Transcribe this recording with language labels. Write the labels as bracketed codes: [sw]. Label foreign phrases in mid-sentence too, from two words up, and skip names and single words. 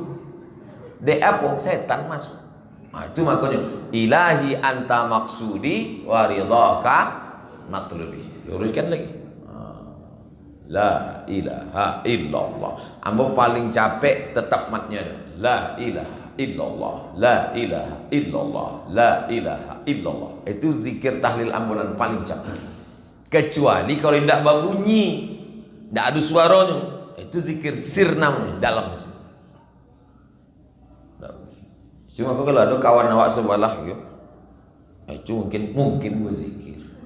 [id] Dek apa? Setan masuk. Nah, itu makanya [ar] إلهي أنت مقصودي ورضاك مطلوبي. [id] Luruskan lagi. [ar] لا إله إلا الله. [id] Ambo paling capek tetap matnya. [ar] لا إله إلا الله، لا إله إلا الله، لا إله إلا الله. [id] Itu zikir tahlil ambulan paling capek. Kecuali kalau tidak berbunyi, tidak ada suaranya, itu zikir sir namanya, dalam. Cuma kalau ada kawan awak sebelah gitu, itu mungkin berzikir.